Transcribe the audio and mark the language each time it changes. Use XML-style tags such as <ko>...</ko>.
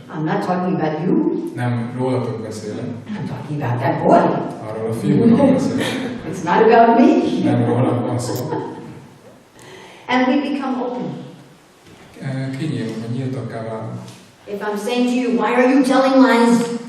<en>I'm not talking about you.</en> <hu>Nem rólatok beszélek,</hu> <en>I'm talking about that boy.</en> <hu>arról a fiúról beszélek.</hu> <en>It's not about me.</en> <hu>Nem róla van szó.</hu> <en>And we become open.</en> <hu>Kinyílunk, hogy nyíltakká válunk.</hu> <en>If I'm saying to you, why are you telling lies?</en>